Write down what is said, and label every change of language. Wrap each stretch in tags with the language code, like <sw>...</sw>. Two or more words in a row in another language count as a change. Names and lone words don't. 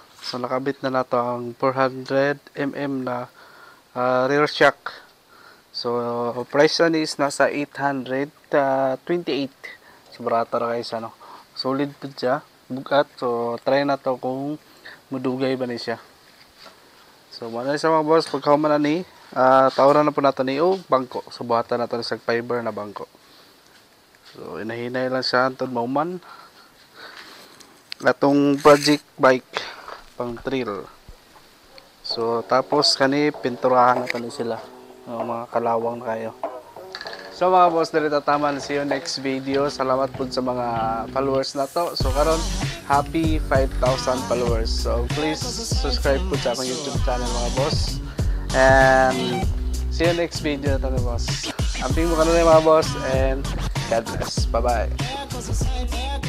<ceb>So nakabit na nato ang 400mm na</ceb> <en>rear shock.</en> <ceb>So price na is nasa 828. So barata ra kaysa, no. Solid po siya, bugat. So try na to kung mudugay ba ni siya. So maalan sa mga boss, pagkahuman na ni tawaran na po nato ni bangko. So buhatan nato sa fiber na bangko. So inahinay lang siya antod mauman. Atong project bike pang trail. So tapos kani pinturahan na kani sila mga kalawang na kayo. So mga boss, dito tama.</ceb> <en>See you next video.</en> <ceb>Salamat po sa mga followers na to. So karon happy 5,000 followers. So</ceb> <en>please subscribe</en> <ceb>po sa aking YouTube channel mga boss.</ceb> <en>And see you next video na to boss.</en> <ceb>Amping mo ka na mga boss</ceb> <en>and God bless. Bye bye.</en>